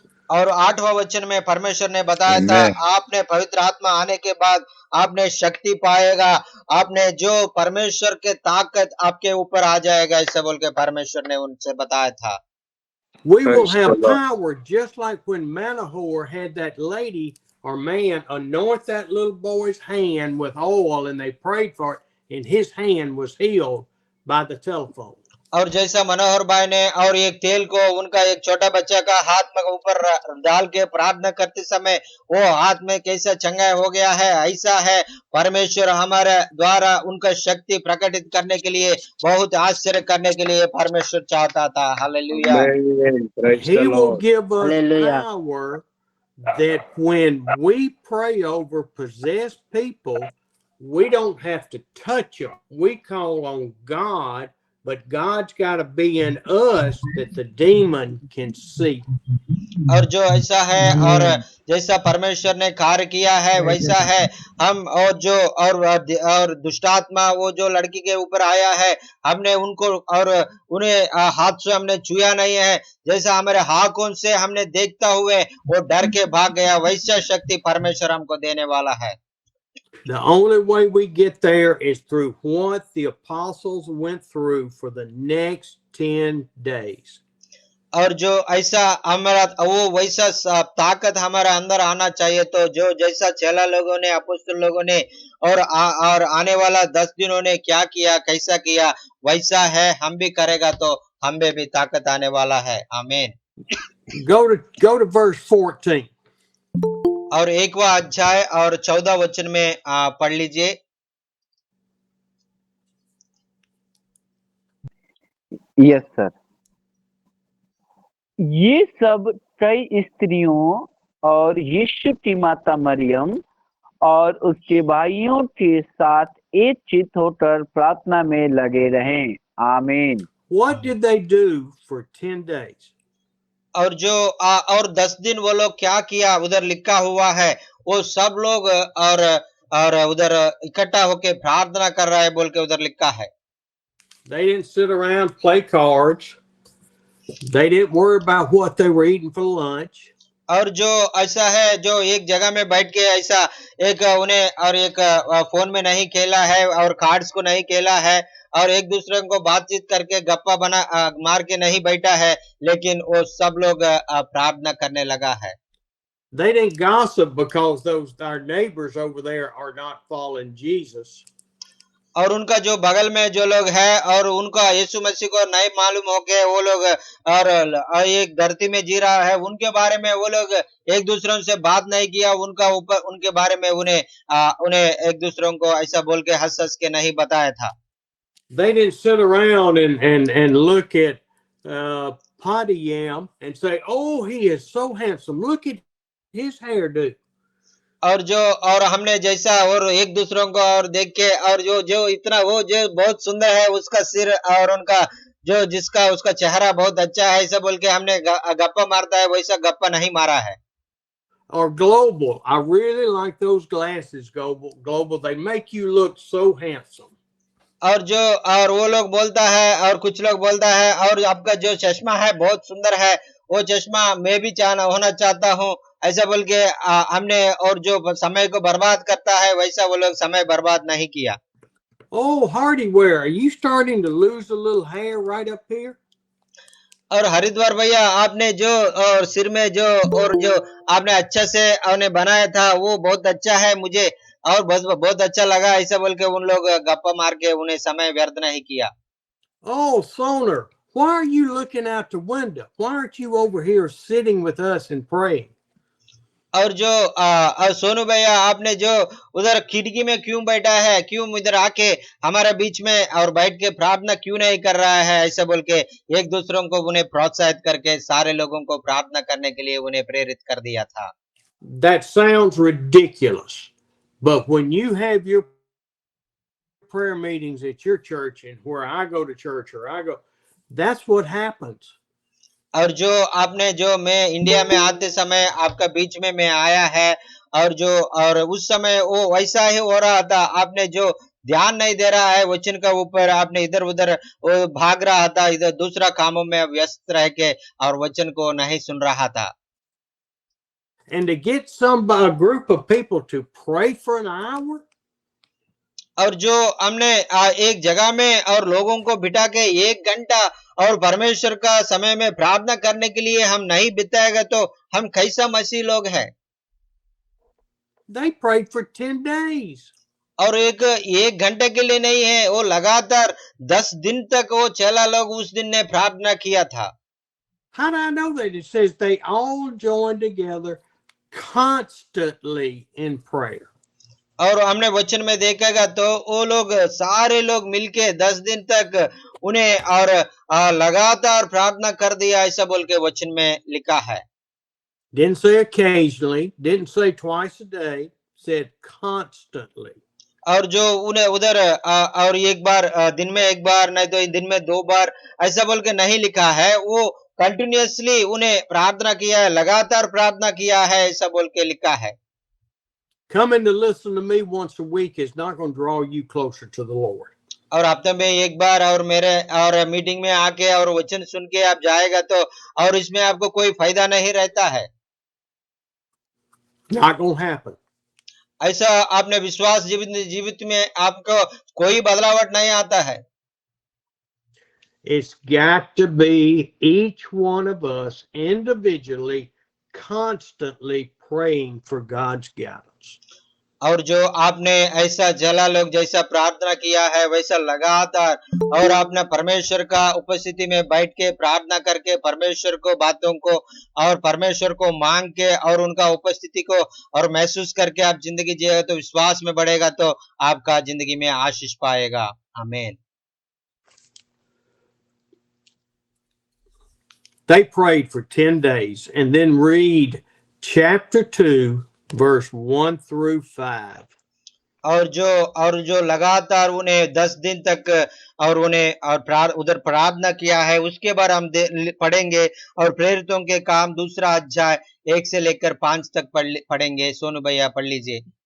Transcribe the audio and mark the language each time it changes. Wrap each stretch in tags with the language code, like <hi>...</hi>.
<hi>और 8वां वचन में परमेश्वर ने बताया था, आपने पवित्र आत्मा आने के बाद आपने शक्ति पाएगा, आपने जो परमेश्वर के ताकत आपके ऊपर आ जाएगा, ऐसा बोल के परमेश्वर ने उनसे बताया था।</hi> <en>We will have power just like when Manoah had that lady or man anoint that little boy's hand with oil and they prayed for it and his hand was healed by the telephone.</en> <hi>और जैसा मनोहर भाई ने और एक तेल को उनका एक छोटा बच्चा का हाथ में ऊपर डाल के प्रार्थना करते समय वो हाथ में कैसा चंगाई हो गया है, ऐसा है परमेश्वर हमारे द्वारा उनका शक्ति प्रकटित करने के लिए, बहुत आश्चर्य करने के लिए परमेश्वर चाहता था। Hallelujah,</hi> <en>Amen. Praise the He will Lord. give us</en> <hi>hallelujah.</hi> <en>power that when we pray over possessed people, we don't have to touch them. We call on God, but God's got to be in us that the demon can see.</en> <hi>और जो ऐसा है और जैसा परमेश्वर ने कार्य किया है वैसा है हम, और जो और दुष्टात्मा वो जो लड़की के ऊपर आया है, हमने उनको और उन्हें हाथ से हमने छुआ नहीं है, जैसा हमारे हाथों से हमने देखता हुए वो डर के भाग गया, वैसा शक्ति परमेश्वर हमको देने वाला है।</hi> <en>The only way we get there is through what the apostles went through for the next 10 days.</en> <hi>और जो ऐसा हमारा वो वैसा ताकत हमारा अंदर आना चाहिए, तो जो जैसा चेला लोगों ने, अपोस्तल लोगों ने और और आने वाला 10 दिनों ने क्या किया, कैसा किया, वैसा है हम भी करेगा तो हम में भी ताकत आने वाला है। आमीन।</hi> <en>Go to verse 14.</en> <hi>और 1वां अध्याय और 14 वचन में पढ़ लीजिए।</hi> <en>Yes sir.</en> <hi>ये सब कई स्त्रियों और यीशु की माता मरियम और उसके भाइयों के साथ एक चित होकर प्रार्थना में लगे रहे। आमीन।</hi> <en>What did they do for 10 days?</en> <hi>और जो और 10 दिन वो लोग क्या किया, उधर लिखा हुआ है, वो सब लोग और उधर इकट्ठा होके प्रार्थना कर रहा है बोल के उधर लिखा है।</hi> <en>They didn't sit around play cards. They didn't worry about what they were eating for lunch.</en> <hi>और जो ऐसा है जो एक जगह में बैठ के ऐसा एक उन्हें और एक फोन में नहीं खेला है और कार्ड्स को नहीं खेला है और एक दूसरे को बातचीत करके गप्पा बना मार के नहीं बैठा है, लेकिन वो सब लोग प्रार्थना करने लगा है।</hi> <en>They didn't gossip because our neighbors over there are not following Jesus.</en> <hi>और उनका जो बगल में जो लोग है और उनका यीशु मसीह को नहीं मालूम हो के वो लोग और एक धरती में जी रहा है, उनके बारे में वो लोग एक दूसरों से बात नहीं किया, उनका ऊपर उनके बारे में उन्हें एक दूसरों को ऐसा बोल के हंस हंस के नहीं बताया था।</hi> <en>They didn't sit around and look at Potty Yam and say, "Oh, he is so handsome. Look at his hairdo."</en> <hi>और हमने जैसा और एक दूसरों को और देख के और जो जो इतना वो जो बहुत सुंदर है उसका सिर और उनका जो जिसका उसका चेहरा बहुत अच्छा है ऐसा बोल के हमने गप्पा मारता है, वैसा गप्पा नहीं मारा है।</hi> <en>Or Global. I really like those glasses, Global. They make you look so handsome.</en> <hi>और वो लोग बोलता है और कुछ लोग बोलता है और आपका जो चश्मा है बहुत सुंदर है, वो चश्मा मैं भी होना चाहता हूँ, ऐसा बोल के हमने और जो समय को बर्बाद करता है वैसा वो लोग समय बर्बाद नहीं किया।</hi> <en>Oh, Hardyware, are you starting to lose a little hair right up here?</en> <hi>और हरिद्वार भैया आपने जो और सिर में जो और जो आपने अच्छा से आपने बनाया था वो बहुत अच्छा है, मुझे और बहुत अच्छा लगा, ऐसा बोल के उन लोग गप्पा मार के उन्हें समय व्यर्थ नहीं किया।</hi> <en>Oh, Soner, why are you looking out the window? Why aren't you over here sitting with us and praying?</en> <hi>और जो सोनू भैया आपने जो उधर खिड़की में क्यों बैठा है, क्यों इधर आके हमारे बीच में और बैठ के प्रार्थना क्यों नहीं कर रहा है, ऐसा बोल के एक दूसरों को उन्हें प्रोत्साहित करके सारे लोगों को प्रार्थना करने के लिए उन्हें प्रेरित कर दिया था।</hi> <en>That sounds ridiculous, but when you have your prayer meetings at your church and where I go to church that's what happens.</en> <hi>और जो आपने जो मैं इंडिया में आते समय आपका बीच में मैं आया है और जो और उस समय वो वैसा ही हो रहा था, आपने जो ध्यान नहीं दे रहा है वचन का ऊपर, आपने इधर उधर भाग रहा था, इधर दूसरा कामों में व्यस्त रह के और वचन को नहीं सुन रहा था।</hi> <en>And to get a group of people to pray for an hour,</en> <hi>और जो हमने एक जगह में और लोगों को बिठा के 1 घंटा और परमेश्वर का समय में प्रार्थना करने के लिए हम नहीं बिताएगा तो हम कैसा मसीह लोग हैं।</hi> <en>they prayed for 10 days.</en> <hi>और एक घंटे के लिए नहीं है, वो लगातार 10 दिन तक वो चेला लोग उस दिन ने प्रार्थना किया था।</hi> <en>How do I know that? It says they all joined together constantly in prayer.</en> <hi>और हमने वचन में देखेगा तो वो लोग सारे लोग मिलके 10 दिन तक उन्हें और लगातार प्रार्थना कर दिया, ऐसा बोल के वचन में लिखा है।</hi> <en>Didn't say occasionally, didn't say twice a day, said constantly.</en> <hi>और जो उन्हें उधर और एक बार दिन में एक बार, नहीं तो दिन में 2 बार, ऐसा बोल के नहीं लिखा है। वो कंटिन्यूअसली उन्हें प्रार्थना किया है, लगातार प्रार्थना किया है, ऐसा बोल के लिखा है।</hi> <en>Coming to listen to me once a week is not going to draw you closer to the Lord.</en> <hi>और हफ्ते में एक बार और मेरे और मीटिंग में आके और वचन सुन के आप जाएगा तो और इसमें आपको कोई फायदा नहीं रहता है।</hi> <en>Not going to happen.</en> <hi>ऐसा आपने विश्वास जीवित में आपको कोई बदलावट नहीं आता है।</hi> <en>It's got to be each one of us individually constantly praying for God's guidance.</en> <hi>और जो आपने ऐसा जला लोग जैसा प्रार्थना किया है वैसा लगातार और आपने परमेश्वर का उपस्थिति में बैठ के प्रार्थना करके परमेश्वर को बातों को और परमेश्वर को मांग के और उनका उपस्थिति को और महसूस करके आप जिंदगी जिएगा तो विश्वास में बढ़ेगा तो आपका जिंदगी में आशीष पाएगा। आमीन।</hi> <en>They prayed for 10 days and then read chapter 2, verse 1 through 5.</en> <hi>और जो लगातार उन्हें 10 दिन तक और उन्हें और उधर प्रार्थना किया है, उसके बाद हम पढ़ेंगे और प्रेरितों के काम 2 अध्याय 1 से लेकर 5 तक पढ़ेंगे। सोनू भैया पढ़ लीजिए।</hi>